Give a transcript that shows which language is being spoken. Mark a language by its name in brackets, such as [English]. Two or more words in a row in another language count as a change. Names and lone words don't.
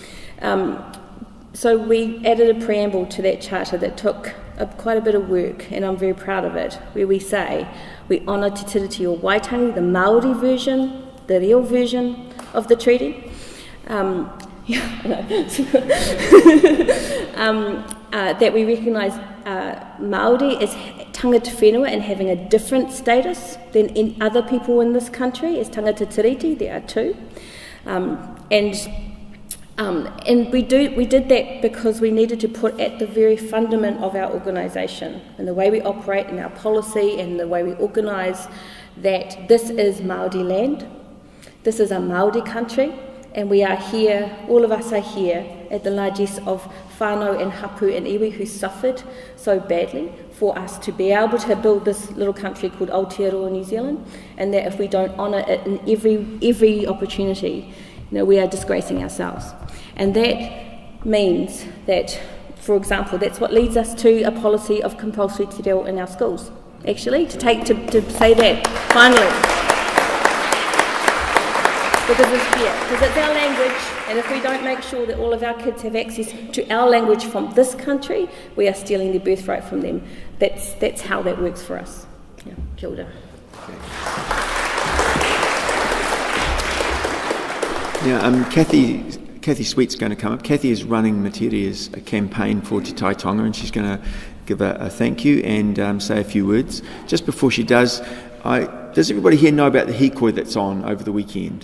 [English] So we added a preamble to that charter that took quite a bit of work, and I'm very proud of it, where we say we honour Te Tiriti o Waitangi, the Māori version, the real version of the treaty. that we recognise Māori as [Māori] tangata whenua [English] and having a different status than in other people in this country as [Māori] tangata tiriti. [English] There are two, and we did that because we needed to put at the very fundament of our organisation and the way we operate and our policy and the way we organise that this is Māori land, this is a Māori country, and we are here, all of us are here at the largesse of whānau and hapu and iwi who suffered so badly for us to be able to build this little country called Aotearoa New Zealand, and that if we don't honour it in every opportunity, we are disgracing ourselves. And that means that, for example, that's what leads us to a policy of compulsory [Māori] te reo [English] in our schools, actually, to say that, finally. Because it's our language, and if we don't make sure that all of our kids have access to our language from this country, we are stealing their birthright from them. That's how that works for us. Yeah, [Māori] kia ora. [English] Yeah, Kathy Sweet's going to come up. Kathy is running Meturia's campaign for Te Tai Tonga, and she's going to give a thank you and say a few words. Just before she does, does everybody here know about the hikoi that's on over the weekend?